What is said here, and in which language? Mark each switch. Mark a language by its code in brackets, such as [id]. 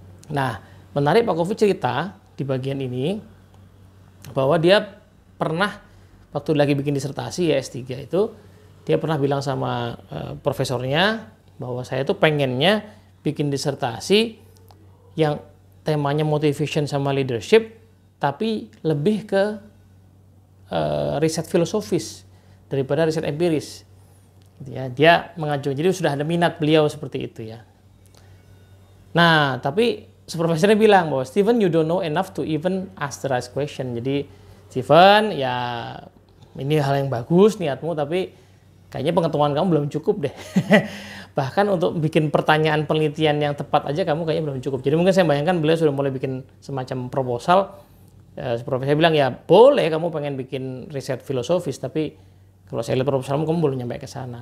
[id] Nah, menarik Pak Kofi cerita di bagian ini bahwa dia pernah waktu lagi bikin disertasi ya S3 itu, dia pernah bilang sama profesornya bahwa saya tuh pengennya bikin disertasi yang temanya motivation sama leadership, tapi lebih ke riset filosofis daripada riset empiris. Ya, dia mengajukan, jadi sudah ada minat beliau seperti itu ya. Nah, tapi profesornya bilang bahwa [en] Steven, you don't know enough to even ask the right question. [id] Jadi Steven, ya ini hal yang bagus niatmu, tapi kayaknya pengetahuan kamu belum cukup deh. Bahkan untuk bikin pertanyaan penelitian yang tepat aja kamu kayaknya belum cukup. Jadi mungkin saya bayangkan beliau sudah mulai bikin semacam proposal. Profesor bilang ya boleh kamu pengen bikin riset filosofis, tapi kalau saya lihat proposalmu kamu belum nyampe ke sana.